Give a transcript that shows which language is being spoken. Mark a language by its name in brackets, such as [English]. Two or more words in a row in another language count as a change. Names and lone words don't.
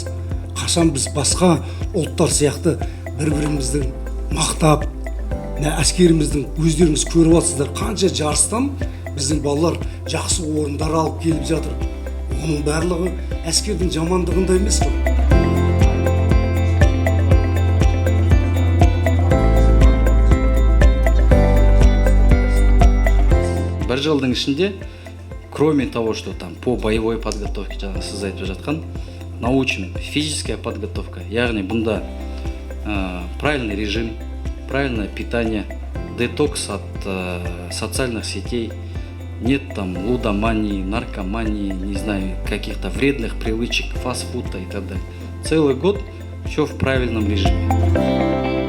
[Kazakh] Қашан біз басқа ұлттар сияқты бір-бірімізді мақтап, әскеріміздің өздеріңіз көріп жатсыздар, қанша жарыстан біздің балалар жақсы орындар алып келіп жатыр. Оның барлығы әскердің жамандығында емес қой. Бір жылдың ішінде, [Russian] кроме того, что там по боевой подготовке, [Kazakh] жаңа сіз айтып жатқан, [Russian] научим физическая подготовка, [Kazakh] яғни бұнда [Russian] правильный режим, правильное питание, детокс от социальных сетей, нет там лудомании, наркомании, не знаю, каких-то вредных привычек, фастфуда и так далее. Целый год все в правильном режиме.